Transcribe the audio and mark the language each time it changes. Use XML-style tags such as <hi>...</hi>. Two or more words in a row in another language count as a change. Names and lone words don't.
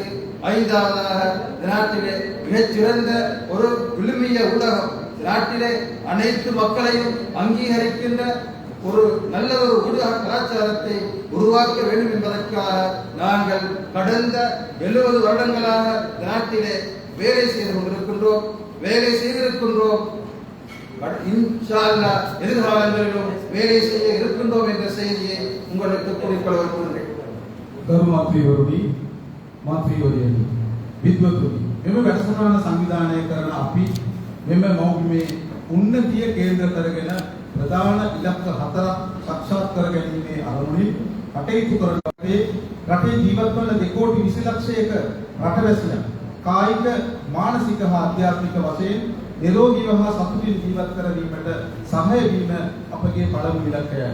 <ta>ஐந்தாவதாக, இந்த நாட்டிலே மிகச்சிறந்த ஒரு விழுமிய ஊடகம், நாட்டிலே அனைத்து மக்களையும் அங்கீகரிக்கின்ற ஒரு நல்ல ஒரு ஊடக கலாச்சாரத்தை உருவாக்க வேண்டும் என்பதற்காக நாங்கள் கடந்த 70 வருடங்களாக நாட்டிலே வேலை செய்து கொண்டிருக்கின்றோம், வேலை செய்திருக்கின்றோம்.</ta> <ar>إن شاء الله</ar> <ta>எதிர்காலங்களிலும் வேலை செய்ய இருக்கின்றோம் என்ற செய்தியை உங்களுக்கு குறிப்பிட விரும்புகிறேன்.</ta> <si>ගරු මන්ත්‍රීවරුනි, මන්ත්‍රීවරියනි, විද්වතුනි, මෙම වැඩසටහන සංවිධානය කරන අපි මෙම මෞබිමේ උන්නතිය කේන්ද්‍ර කරගෙන ප්‍රධාන ඉලක්ක 4ක් සාක්ෂාත් කර ගැනීමේ අරමුණින් කටයුතු කරන රටේ ජීවත් වන 2,20,00,000ක රටවැසියන් කායික, මානසික හා ආධ්‍යාත්මික වශයෙන් නිරෝගීව හා සතුටින් ජීවත් කරවීමට සහාය වීම අපගේ පළමු ඉලක්කයයි.</si>